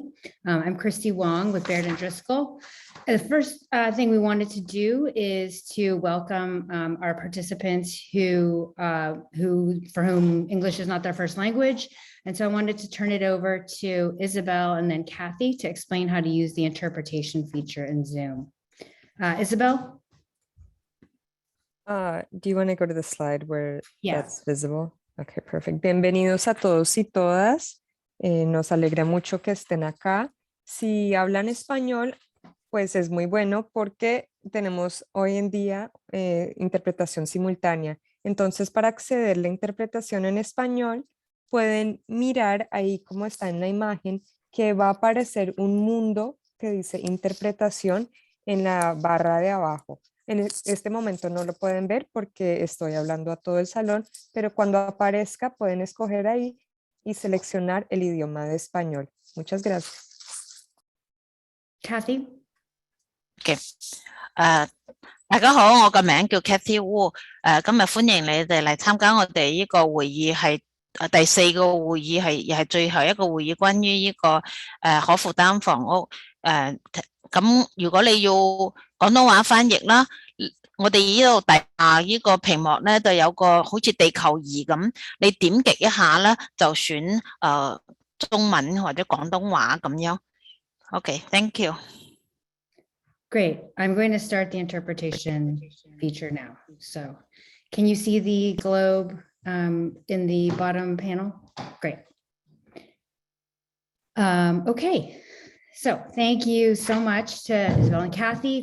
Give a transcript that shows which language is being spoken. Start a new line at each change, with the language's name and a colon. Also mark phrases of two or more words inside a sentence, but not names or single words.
English: I'm Christy Wong with Baird and Driscoll. The first thing we wanted to do is to welcome our participants for whom English is not their first language. And so I wanted to turn it over to Isabel and then Kathy to explain how to use the interpretation feature in Zoom. Isabel? Do you want to go to the slide where Yeah. that's visible? Okay, perfect.
Spanish: Bienvenidos a todos y todas. Nos alegra mucho que estén acá. Si hablan español, pues es muy bueno porque tenemos hoy en día interpretación simultánea. Entonces, para acceder a la interpretación en español, pueden mirar ahí como está en la imagen que va a aparecer un mundo que dice interpretación en la barra de abajo. En este momento no lo pueden ver porque estoy hablando a todo el salón, pero cuando aparezca pueden escoger ahí y seleccionar el idioma de español. Muchas gracias.
English: Kathy?
Cantonese: Okay. 大家好，我個名叫 Kathy Wu。今日歡迎你哋嚟參加我哋呢個會議，係第4個會議，係亦係最後一個會議，關於呢個可負擔房屋。咁如果你要廣東話翻譯啦，我哋呢度底下呢個屏幕咧，就有個好似地球儀咁，你點擊一下咧，就選中文或者廣東話咁樣。
English: Okay, thank you. Great. I'm going to start the interpretation feature now. So can you see the globe in the bottom panel? Great. Okay. So thank you so much to Isabel and Kathy.